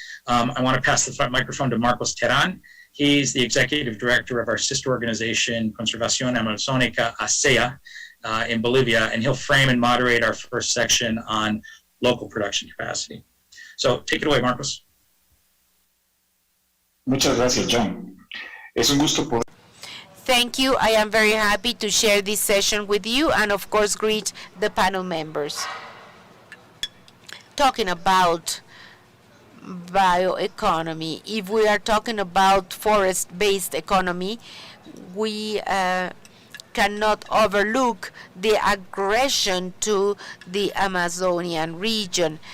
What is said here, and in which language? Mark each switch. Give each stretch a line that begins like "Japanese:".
English: I want to pass the microphone to Marcos Terán. He's the executive director of our sister organization, Conservación Amazónica, ASEA, in Bolivia, and he'll frame and moderate our first section on local production capacity. So take it away, Marcos.
Spanish: Muchas gracias, John. Es un gusto poder
English: Thank you. I am very happy to share this session with you and of course greet the panel members. Talking about bioeconomy, if we are talking about forest-based economy, we cannot overlook the aggression to the Amazonian region.